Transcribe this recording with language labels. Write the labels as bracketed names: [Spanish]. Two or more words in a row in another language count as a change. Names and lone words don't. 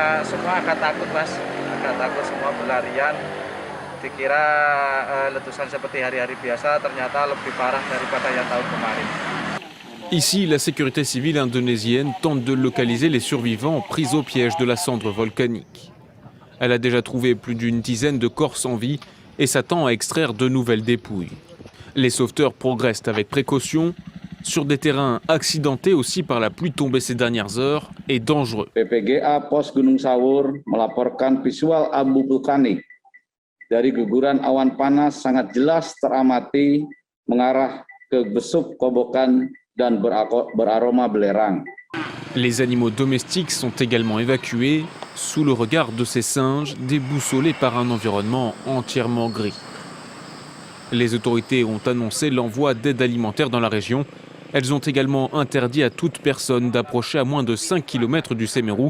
[French] Ici, la sécurité civile indonésienne tente de localiser les survivants pris au piège de la cendre volcanique. Elle a déjà trouvé plus d'une dizaine de corps sans vie et s'attend à extraire de nouvelles dépouilles. Les sauveteurs progressent avec précaution sur des terrains accidentés aussi par la pluie tombée ces dernières heures et dangereux. [Indonesian] PPGA Pos Gunung Sawur melaporkan visual abu vulkanik dari guguran awan panas sangat jelas teramati mengarah ke besuk kobokan dan beraroma belerang. [French] Les animaux domestiques sont également évacués sous le regard de ces singes déboussolés par un environnement entièrement gris. Les autorités ont annoncé l'envoi d'aide alimentaire dans la région. Elles ont également interdit à toute personne d'approcher à moins de 5 km du Semeru.